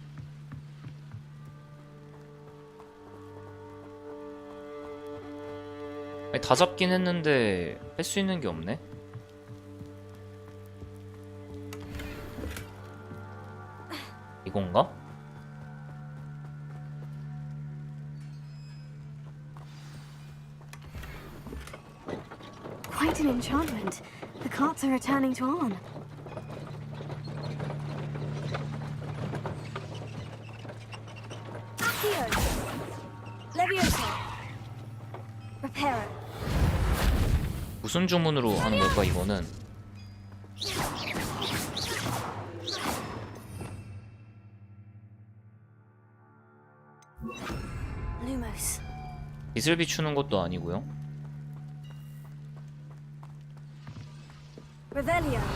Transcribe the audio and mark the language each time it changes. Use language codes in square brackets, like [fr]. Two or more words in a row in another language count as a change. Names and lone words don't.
[ko] 아니, 다 잡긴 했는데 할 수 있는 게 없네. 이건가? [en] Quite an enchantment. The carts are returning to on. [la] Accio. Levioso. Reparo. [ko] 무슨 주문으로 하는 걸까 이거는? [la] Lumos. [ko] 빛을 비추는 것도 아니고요. [la] Revelio.